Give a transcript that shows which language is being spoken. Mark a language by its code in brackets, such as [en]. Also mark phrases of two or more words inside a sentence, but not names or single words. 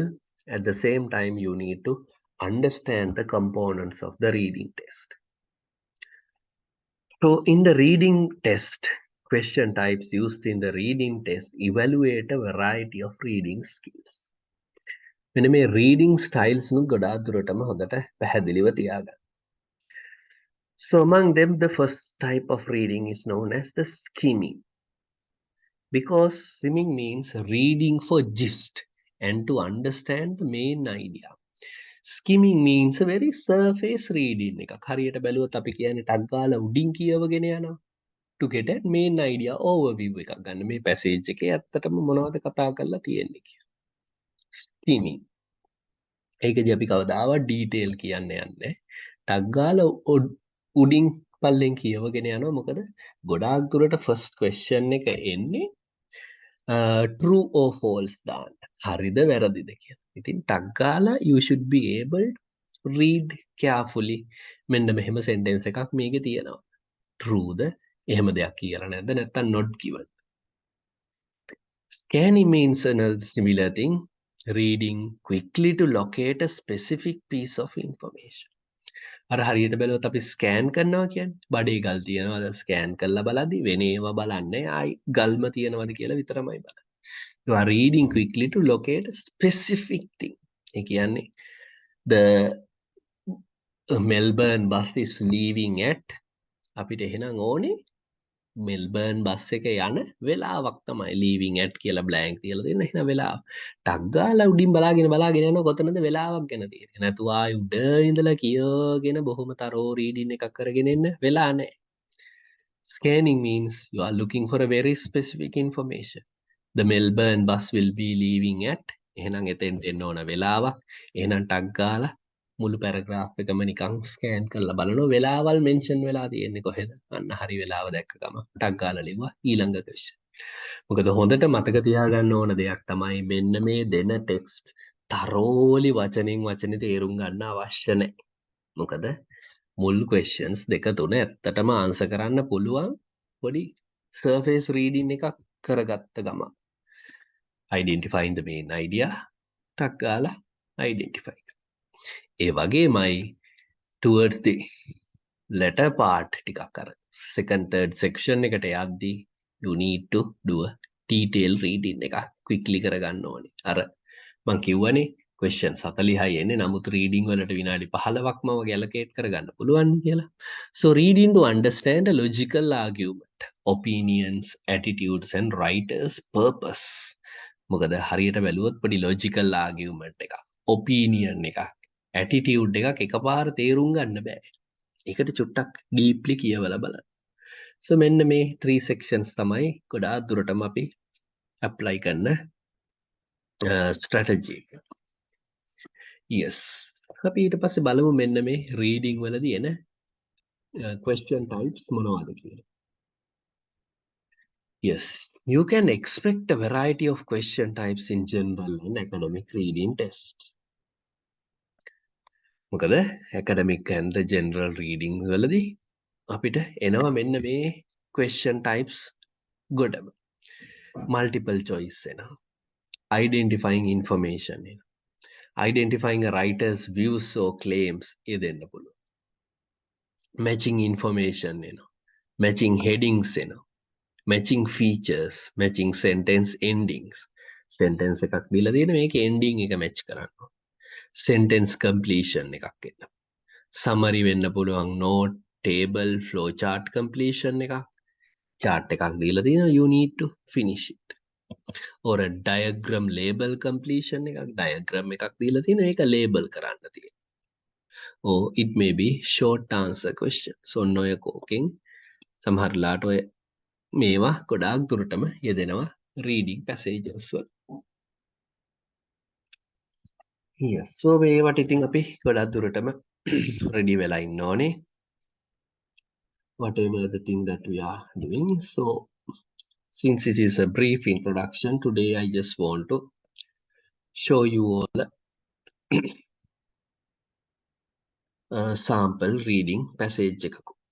[en] At the same time, you need to understand the components of the reading test. So in the reading test, question types used in the reading test evaluate a variety of reading skills. [si] මෙන්න මේ reading styles नु ගොඩාක් දුරටම හොඳට පැහැදිලිව තියාගන්න. [en] So among them the first type of reading is known as the skimming. Because skimming means reading for gist and to understand the main idea. Skimming means a very surface reading එකක්. [si] හරියට බැලුවොත් අපි කියන්නේ ටක් ගාලා උඩින් කියවගෙන යනවා. [en] To get a main idea overview [si] එකක් ගන්න. මේ passage එකේ ඇත්තටම මොනවද කතා කරලා තියෙන්නේ කියලා. Skimming. ඒකදී අපි කවදාවත් detail කියන්න යන්නේ. ටක් ගාලා උඩින් පල්ලෙන් කියවගෙන යනවා. මොකද ගොඩාක් දුරට [en] first question [si] එක එන්නේ [en] true or false [si] දාන්න. හරිද වැරදිද කියලා. ඉතින් ටක් ගාලා [en] you should be able to read carefully. [si] මෙන්න මෙහෙම sentence එකක් මේකේ තියෙනවා. Trueද? එහෙම දෙයක් කියලා නැද්ද? නැත්නම් [en] not given. Scanning means another similar thing. Reading quickly to locate a specific piece of information. [si] අර හරියට බැලුවොත් අපි ස්කෑන් කරනවා කියන්නේ බඩේ ගල් තියනවාද ස්කෑන් කරලා බලද්දි වෙන ඒවා බලන්නේ ආයි ගල්ම තියනවාද කියලා විතරමයි බලන්නේ. [en] You are reading quickly to locate a specific thing. [si] ඒ කියන්නේ [en] the Melbourne bus is leaving at [si] අපිට එහෙනම් ඕනේ මෙල්බර්න් බස් එක යන වෙලාවක් තමයි [en] leaving at [si] කියලා blank තියලා දෙන්න. එහෙනම් වෙලාව ටක් ගාලා උඩින් බලාගෙන යනවා කොතනද වෙලාවක් ගැන තියෙන්නේ. නැතුව ආයි උඩ ඉඳලා කියගෙන බොහොම තරෝ reading එකක් කරගෙන එන්න වෙලා නැහැ. [en] Scanning means you are looking for a very specific information. The Melbourne bus will be leaving at [si] එහෙනම් එතෙන්ට එන්න ඕන වෙලාවක්. එහෙනම් ටක් ගාලා මුළු පැරග්‍රාෆ් එකම නිකන් ස්කෑන් කරලා බලනවා වෙලාවල් මෙන්ෂන් වෙලා තියෙන්නේ කොහෙද අන්න හරි වෙලාව දැක්ක ගම ටක් ගාලා ලිව්වා ඊළඟ ක්වෙස්චන්. මොකද හොඳට මතක තියාගන්න ඕන දෙයක් තමයි මෙන්න මේ දෙන [en] text thoroughly [si] වචනෙන් වචනේ තේරුම් ගන්න අවශ්‍ය නැහැ. මොකද මුල් ක්වෙස්චන්ස් දෙක තුන ඇත්තටම ආන්සර් කරන්න පුළුවන් පොඩි [en] surface reading [si] එකක් කරගත්ත ගම. [en] Identifying the main idea [si] ටක් ගාලා [en] identify. [si] ඒ වගේමයි [en] towards the latter part [si] ටිකක් අර [en] second third section [si] එකට යද්දී [en] you need to do a detail reading [si] එකක් quickly කරගන්න ඕනේ. අර මම කිව්වනේ question 40යි එන්නේ නමුත් reading වලට විනාඩි 15ක්ම වගේ allocate කරගන්න පුළුවන් කියලා. [en] So reading to understand a logical argument, opinions, attitudes and writer's purpose. [si] මොකද හරියට බැලුවොත් පොඩි [en] logical argument [si] එකක්, opinion එකක්, attitude එකක් එකපාර තේරුම් ගන්න බෑ. ඒකට චුට්ටක් deeply කියවලා බලන්න. So මෙන්න මේ 3 sections තමයි ගොඩාක් දුරටම අපි apply කරන strategy එක. Yes. අපි ඊට පස්සේ බලමු මෙන්න මේ reading වලදී එන [en] question types [si] මොනවද කියලා. [en] Yes, you can expect a variety of question types in general and academic reading tests. [si] මොකද [en] academic and the general reading [si] වලදී අපිට එනවා මෙන්න මේ [en] question types [si] ගොඩම. [en] Multiple choice එනවා. Identifying information එනවා. Identifying a writer's views or claims [si] ඒ දෙන්න පුළුවන්. [en] Matching information එනවා. Matching headings එනවා. Matching features, matching sentence endings. [si] Sentence එකක් දීලා තියෙන මේකේ ending එක match කරන්න. [en] Sentence completion [si] එකක් එන්න. [en] Summary [si] වෙන්න පුළුවන් [en] note, table, flow chart completion එකක්. Chart [si] එකක් දීලා තියෙනවා [en] you need to finish it. Or a diagram label completion එකක්. [si] Diagram එකක් දීලා තියෙනවා ඒක label කරන්න තියෙනවා. [en] Or it may be short answer questions. [si] So ඔය කෝකෙන් සමහරලාට ඔය මේවා ගොඩාක් දුරටම යෙදෙනවා [en] reading passages [si] වල. Yes. So මේවට ඉතින් අපි ගොඩාක් දුරටම ready වෙලා ඉන්න ඕනේ. [en] Whatever the thing that we are doing. So since it is a brief introduction, today I just want to show you all a sample reading passage එකක්.